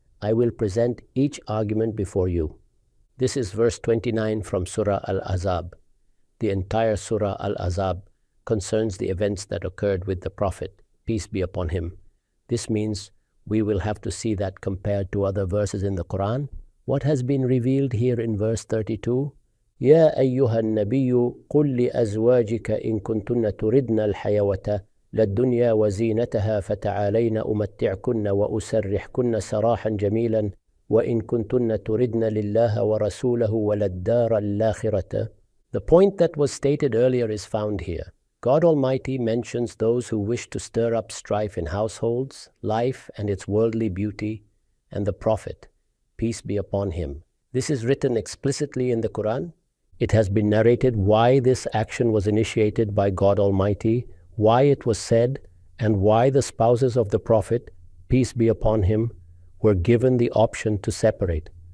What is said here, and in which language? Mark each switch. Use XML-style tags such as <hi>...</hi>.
<en>I will present each argument before you. This is verse 29 from Surah Al-Ahzab. The entire Surah Al-Ahzab concerns the events that occurred with the Prophet, peace be upon him. This means we will have to see that compared to other verses in the Quran. What has been revealed here in verse 32?</en> <ar>يا أيها النبي قل لأزواجك إن كنتن تردن الحيوة للدنيا وزينتها فتعالين أمتعكن وأسرحكن سراحا جميلا وإن كنتن تردن لله ورسوله وللدار الآخرة.</ar> <en>The point that was stated earlier is found here. God Almighty mentions those who wish to stir up strife in households, life and its worldly beauty, and the Prophet, peace be upon him. This is written explicitly in the Quran. It has been narrated why this action was initiated by God Almighty, why it was said, and why the spouses of the Prophet, peace be upon him, were given the option to separate.</en>